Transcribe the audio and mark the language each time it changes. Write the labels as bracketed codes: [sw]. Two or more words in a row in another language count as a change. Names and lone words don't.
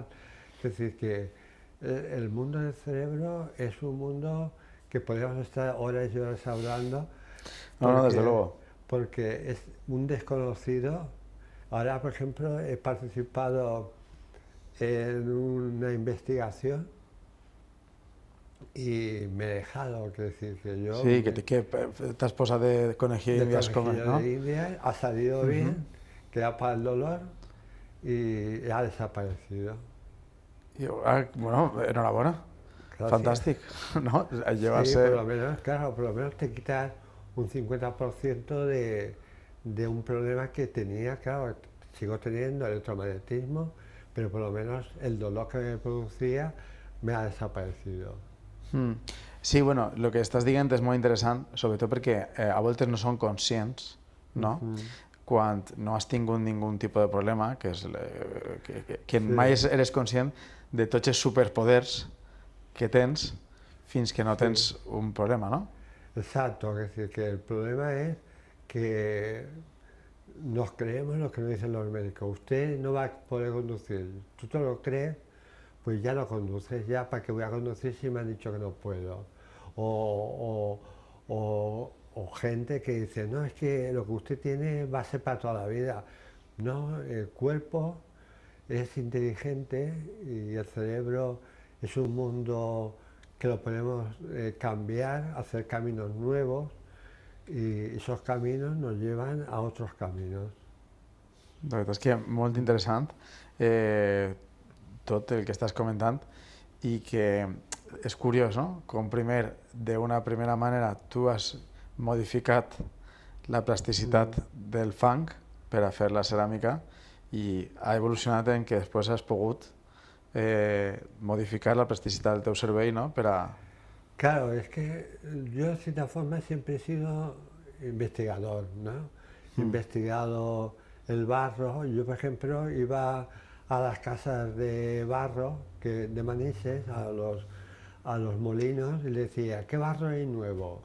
[es] Es decir, que el mundo del cerebro es un mundo que podríamos estar horas y horas hablando. No, desde luego. Porque es un desconocido. Ahora, por ejemplo, he participado en una investigación y me he dejado, que decir, que yo... [ca] Sí, que t'has posat de [es] conejillo de indias, [ca] ¿no? [es] De India, ha salido bien, que era para el dolor y ha desaparecido. Bueno, enhorabuena. Gracias. [ca] Fantàstic, ¿no? [es] Sí, por lo menos, claro, por lo menos te quitas un 50% de un problema que tenía, claro, sigo teniendo electromagnetismo, pero por lo menos el dolor que me producía me ha desaparecido. [ca] Sí, bueno, el que estàs dient és molt interessant, sobretot perquè a voltes no són conscients, no? Quan no has tingut ningun tipus de problema, que mai eres conscient de tots els superpoders que tens fins que no tens un problema, ¿no? [es] Exacto, es decir, que el problema es que nos creemos lo que nos dicen los médicos. Usted no va a poder conducir. Tú te lo crees, pues ya no conduces. Ya, ¿para qué voy a conducir si me han dicho que no puedo? O gente que dice, no, es que lo que usted tiene va a ser para toda la vida. No, el cuerpo es inteligente y el cerebro es un mundo que lo podemos cambiar, hacer caminos nuevos, y esos caminos nos llevan a otros caminos. [ca] La veritat és que molt interessant tot el que estàs comentant i que és curiós, no? Com primer, d'una primera manera, tu has modificat la plasticitat del fang per a fer la ceràmica i ha evolucionat en que després has pogut modificar la plasticitat del teu cervell, no? Per a... [es] Claro, es que yo de cierta forma siempre he sido investigador, ¿no? Investigado el barro. Yo, por ejemplo, iba a las casas de barro de Manises, a los molinos, y le decía, ¿qué barro hay nuevo?